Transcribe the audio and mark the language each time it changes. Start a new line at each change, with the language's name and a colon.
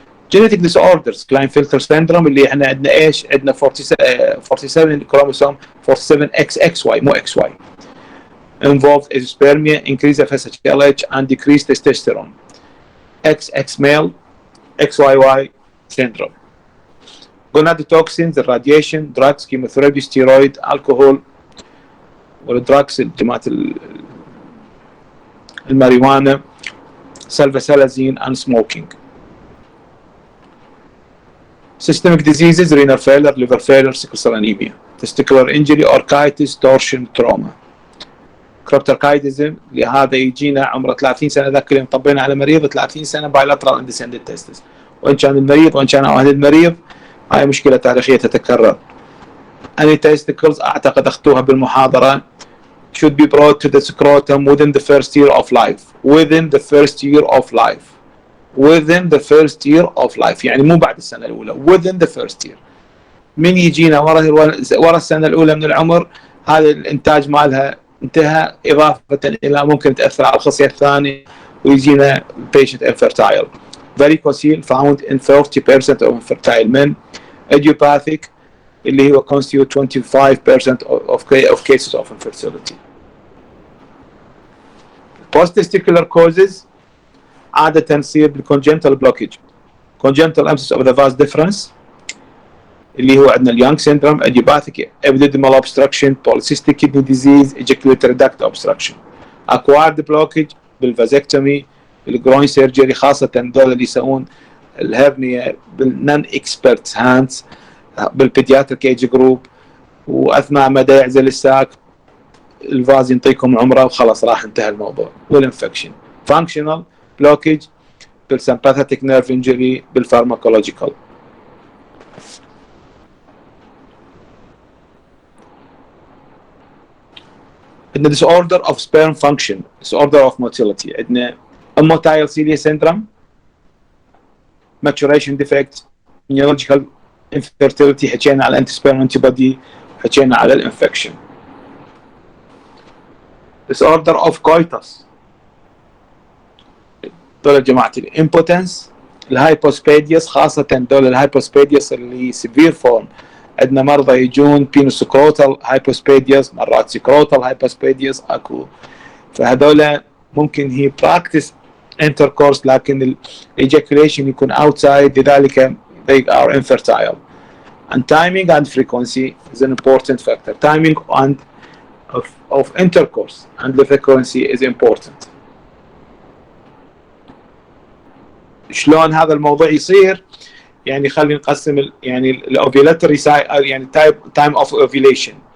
Arabic: جينيتك ديس اوردرز كلاينفيلتر سيندروم اللي احنا عندنا ايش؟ عندنا 47 كروموسوم 47 اكس اكس واي مو اكس واي
English: involved azoospermia, increase of FSHLH and decreased testosterone. XX male XYY syndrome. Gonadotoxins, the radiation, drugs, chemotherapy, steroid, alcohol
Arabic: والدراكس جماعة الماريجوانا سلفاسلازين
English: and smoking. Systemic diseases, renal failure, liver failure, sickle cell anemia, testicular injury, orchitis, torsion, trauma.
Arabic: كروبتركايدزم لهذا يجينا عمره 30 سنه، ذاك اللي طبينا على مريض 30 سنه بايلاترال اندسندنت تيستس، وان كان المريض وان كان اهل المريض هاي مشكله تاريخيه تتكرر. اني تيستكلز اعتقد اخذوها بالمحاضره
English: should be brought to the scrotum within the first year of life. within the first year of life. within the first year of life
Arabic: يعني مو بعد السنه الاولى.
English: within the first year.
Arabic: من يجينا ورا السنه الاولى من العمر هذا الانتاج مالها انتهى، اضافه الى ممكن تاثر على الخصيه الثانيه ويجينا
English: patient infertile. Varicocele found in 30% of infertile men. Idiopathic
Arabic: اللي هو
English: constitute 25% of cases of infertility. Post-testicular causes
Arabic: عادة تصير
English: بالcongenital blockage. Congenital abscess of the vas deferens
Arabic: اللي هو عندنا اليانغ
English: syndrome, idiopathic epididymal obstruction, polycystic kidney disease, ejaculatory duct obstruction. acquired blockage
Arabic: بالفازكتومي بالجروين سيرجري، خاصة دول اللي يسوون الهرنيا بالنون اكسبرت هاندز بالبيدياتريك ايج جروب، واثناء ما يعزل الساك الفاز ينطيكم عمره وخلاص راح انتهى الموضوع. والانفكشن فانكشنال بلوكج بالسمباثيك نيرف انجري بالفارماكولوجيكال. عندنا
English: disorder of sperm function, disorder of motility.
Arabic: عندنا
English: immotile cilia syndrome, maturation defect, neurological infertility،
Arabic: حكينا على
English: anti sperm antibody،
Arabic: حكينا على الانفكشن.
English: disorder of coitus
Arabic: دول جماعة الامبوتنس، الهايبوسبيديوس، خاصة دول الهايبوسبيديوس اللي سيفير فورم. عندنا مرضى يجون بينوسكروتال هايبوسبيديوس، مرات سكروتال هايبوسبيديوس اكو، فهذول ممكن هي براكتس انتركورس لكن الايجاكوليشن يكون اوتسايد، لذلك
English: they are infertile. And timing and frequency is an important factor. Timing and of intercourse and the frequency is important.
Arabic: شلون هذا الموضوع يصير؟ يعني خلينا نقسم يعني الاوفيلاتوري يعني تايم اوف اوفيليشن.